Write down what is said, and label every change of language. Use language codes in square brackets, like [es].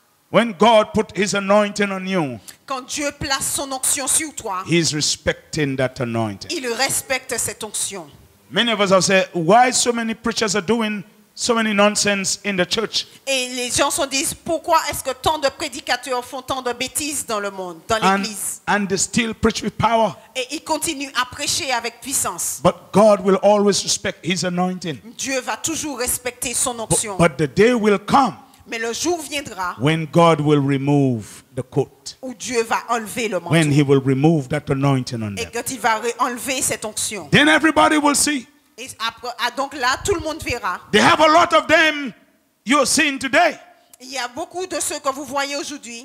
[en] When God put his anointing on you, [fr] Quand Dieu place son onction sur toi, [en] he's respecting that anointing. [fr] il respecte cette onction. [en] Many of us have said, why so many preachers are doing so many nonsense in the church? [fr] Et les gens se disent, pourquoi est-ce que tant de prédicateurs font tant de bêtises dans le monde, dans l'église? [en] And they still preach with power. [fr] Et ils continuent à prêcher avec puissance. [en] But God will always respect his anointing. [fr] Dieu va toujours respecter son onction. [en] But the day will come [fr] Mais le jour viendra [en] when God will remove the coat. [fr] où Dieu va enlever le manteau. [en] When he will remove that anointing on [fr] Et [en] them. [fr] quand il va enlever cette onction. [en] Then everybody will see. [fr] Et après, donc là, tout le monde verra. [en] They have a lot of them you're seeing today [fr] Il y a beaucoup de ceux que vous voyez aujourd'hui